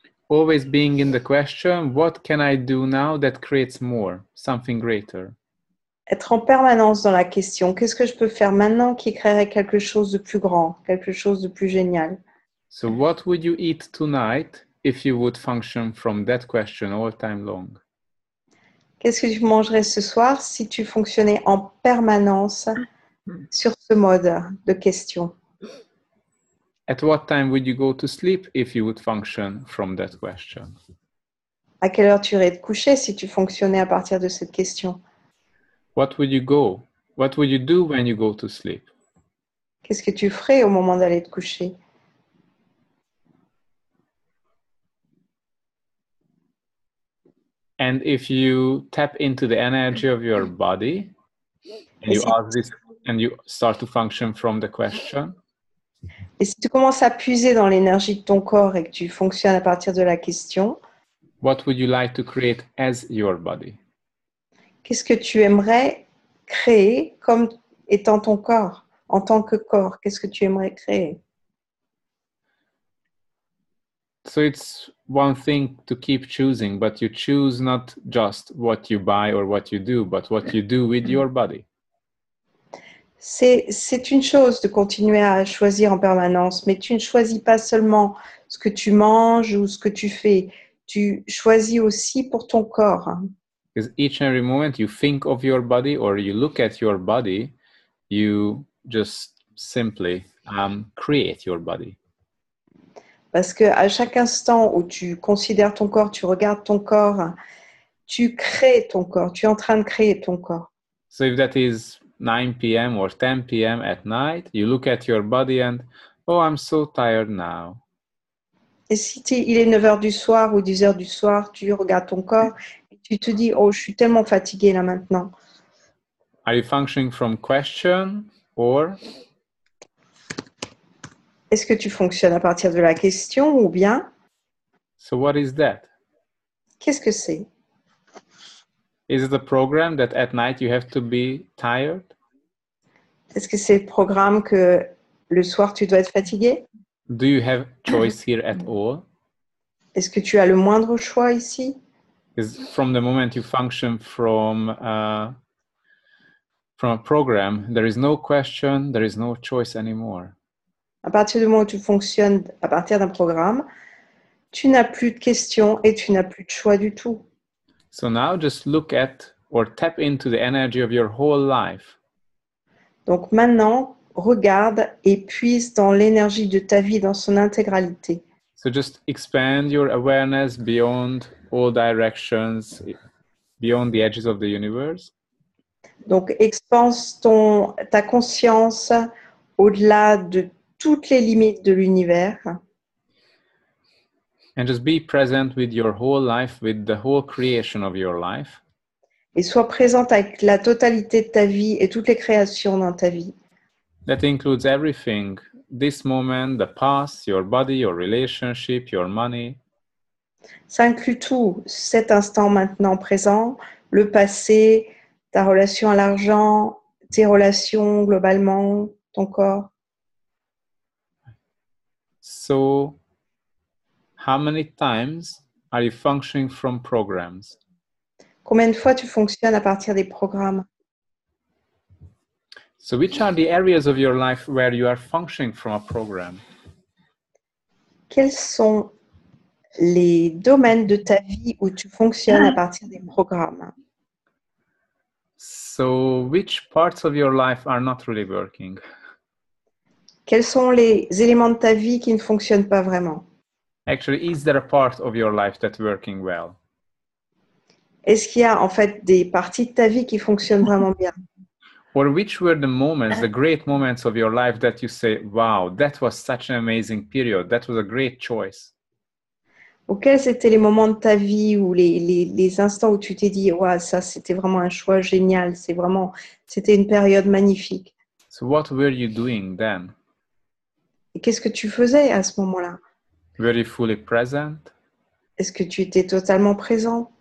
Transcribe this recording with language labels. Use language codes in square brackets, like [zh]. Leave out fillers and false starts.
[en] Always being in the question, what can I do now that creates more, something greater? [fr] Être en permanence dans la question, qu'est-ce que je peux faire maintenant qui créerait quelque chose de plus grand, quelque chose de plus génial? [en] So what would you eat tonight if you would function from that question all time long? [fr] Qu'est-ce que tu mangerais ce soir si tu fonctionnais en permanence sur ce mode de question? [en] At what time would you go to sleep if you would function from that question? [fr] À quelle heure tu irais te coucher si tu fonctionnais à partir de cette question? [en] What would you go? What would you do when you go to sleep? [fr] Qu'est-ce que tu ferais au moment d'aller te coucher? [en] And if you tap into the energy of your body and you ask this and you start to function from the question, [fr] Et si tu commences à puiser dans l'énergie de ton corps et que tu fonctionnes à partir de la question, [en] what would you like to create as your body? [fr] qu'est-ce que tu aimerais créer comme étant ton corps, en tant que corps? Qu'est-ce que tu aimerais créer? [en] So it's one thing to keep choosing, but you choose not just what you buy or what you do, but what you do with your body. [fr] C'est une chose de continuer à choisir en permanence, mais tu ne choisis pas seulement ce que tu manges ou ce que tu fais, tu choisis aussi pour ton corps. [en] Because each and every moment you think of your body or you look at your body, you just simply create your body. [fr] Parce qu'à chaque instant où tu considères ton corps, tu regardes ton corps, tu crées ton corps, tu es en train de créer ton corps. [en] So if that is 9 p.m. or 10 p.m. at night, you look at your body and, oh, I'm so tired now. [fr] Et si il est 9 heures du soir ou 10 heures du soir, tu regardes ton corps et tu te dis, oh, je suis tellement fatiguée là maintenant. [en] Are you functioning from question or? [fr] Est-ce que tu fonctionnes à partir de la question ou bien, [en] So what is that? [fr] qu'est-ce que c'est? [en] Is it a program that at night you have to be tired? [fr] Est-ce que c'est le programme que le soir tu dois être fatigué? [en] Do you have choice here at all? [fr] Est-ce que tu as le moindre choix ici? [en] Because from the moment you function from a program, there is no question, there is no choice anymore. [fr] À partir du moment où tu fonctionnes à partir d'un programme, tu n'as plus de questions et tu n'as plus de choix du tout. [en] So now just look at or tap into the energy of your whole life. [fr] Donc maintenant, regarde et puise dans l'énergie de ta vie dans son intégralité. [en] So just expand your awareness beyond all directions, beyond the edges of the universe. [fr] Donc expanse ta conscience au-delà de toutes les limites de l'univers. [en] And just be present with your whole life, with the whole creation of your life. [fr] Et sois présente avec la totalité de ta vie et toutes les créations dans ta vie. [en] That includes everything, this moment, the past, your body, your relationship, your money. [fr] Ça inclut tout, cet instant maintenant présent, le passé, ta relation à l'argent, tes relations globalement, ton corps. [en] So, how many times are you functioning from programs? [fr] Combien de fois tu fonctionnes à partir des programmes? [en] So, which are the areas of your life where you are functioning from a program? [fr] Quels sont les domaines de ta vie où tu fonctionnes à partir des programmes? [en] So, which parts of your life are not really working? [fr] Quels sont les éléments de ta vie qui ne fonctionnent pas vraiment? [en] Actually, is there a part of your life that's working well? [fr] Est-ce qu'il y a en fait des parties de ta vie qui fonctionnent vraiment bien? [en] Or which were the moments, the great moments of your life that you say, wow, that was such an amazing period. That was a great choice. [fr] Ou quels étaient les moments de ta vie ou les instants où tu t'es dit, ouais, ça c'était vraiment un choix génial, c'était une période magnifique. [en] So what were you doing then? [fr] Et qu'est-ce que tu faisais à ce moment-là? [en] Were you fully present? [fr] Est-ce que tu étais totalement présent?